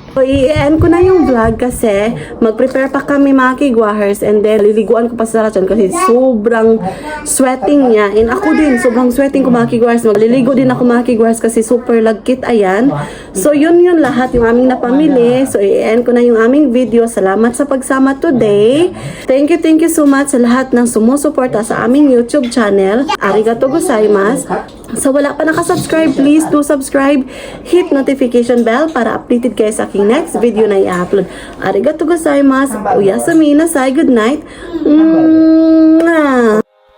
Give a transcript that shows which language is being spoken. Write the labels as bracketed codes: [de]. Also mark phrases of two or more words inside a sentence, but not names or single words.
[tl] So, i-end ko na yung vlog kasi mag-prepare pa kami mga kigwahers [en] and then [tl] liliguan ko pa sa Sarachan kasi sobrang sweating niya. And ako din, sobrang sweating ko mga kigwahers. Magliligo din ako mga kigwahers kasi super lagkit. Ayan. So, yun lahat yung aming napamili. So, i-end ko na yung aming video. Salamat sa pagsama today. [en] Thank you so much [tl] sa lahat ng sumusuporta sa aming YouTube channel. [ja] ありがとうございます. [tl] So, wala pa nakasubscribe, [en] please do subscribe. Hit notification bell [tl] para updated kayo sa aking [en] next video [tl] na i-upload. [ja] ありがとうございます。おやすみなさい. [en] Good night.